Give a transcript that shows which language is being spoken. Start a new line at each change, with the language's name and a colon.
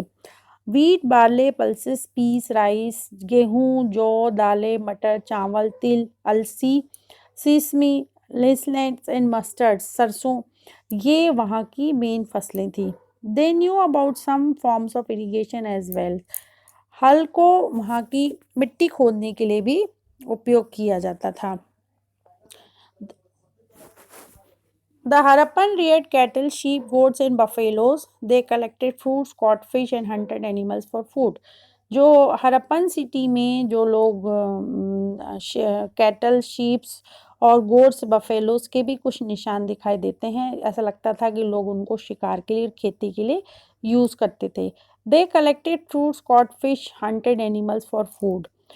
Hindi: Wheat, barley, pulses, piece, rice, गेहूँ, जौ, दालें, मटर, चावल, तिल, अलसी, सीसमी, लेसलेट्स एंड मस्टर्ड, सरसों, ये वहाँ की मेन फसलें थी।
English: They knew about some forms of irrigation as well.
Hindi: हल को वहाँ की मिट्टी खोदने के लिए भी उपयोग किया जाता था।
English: The Harappan reared cattle, sheep, goats and buffaloes. They collected fruits, caught fish and hunted animals for food.
Hindi: जो हरप्पन सिटी में जो लोग कैटल, शीप्स और गोट्स, बफेलोस के भी कुछ निशान दिखाई देते हैं। ऐसा लगता था कि लोग उनको शिकार के लिए, खेती के लिए यूज़ करते थे।
English: They collected fruits, caught fish, hunted animals for food.